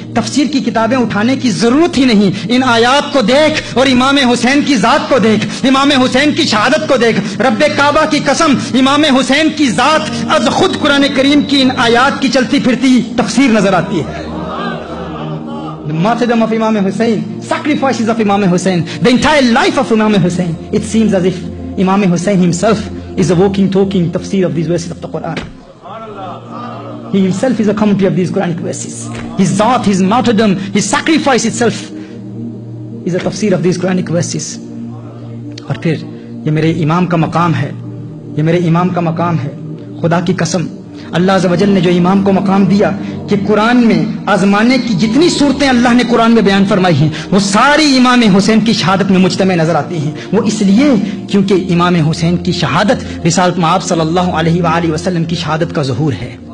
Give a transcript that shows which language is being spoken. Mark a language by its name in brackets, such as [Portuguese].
[Urdu] تفسیر کی کتابیں اٹھانے کی ضرورت ہی نہیں، ان آیات کو دیکھ اور امام حسین کی ذات کو دیکھ، امام حسین کی شہادت کو دیکھ۔ رب کعبہ کی قسم امام حسین کی ذات از خود قرآن کریم کی ان آیات کی چلتی پھرتی تفسیر نظر آتی ہے۔ [English] The martyrdom of Imam Hussein, sacrifices of Imam Hussein, the entire life of Imam Hussein. It seems as if Imam Hussein himself is a walking, talking tafsir of these verses of the Quran. He himself is a commentary of these Quranic verses. His zat, his martyrdom, his sacrifice itself is a tafsir of these Quranic verses. [Urdu] اور پھر یہ میرے امام کا مقام ہے یہ میرے امام کا مقام ہے. خدا کی قسم اللہ عز و جل نے جو امام کو مقام دیا کہ قرآن میں آزمانے کی جتنی صورتیں اللہ نے قرآن میں بیان فرمائی ہیں وہ ساری امام حسین کی شہادت میں مجتمع نظر آتی ہیں. وہ اس لیے کیونکہ امام حسین کی شہادت رسالت مآب صلی اللہ علیہ وآلہ وسلم کی شہادت کا ظہور ہے.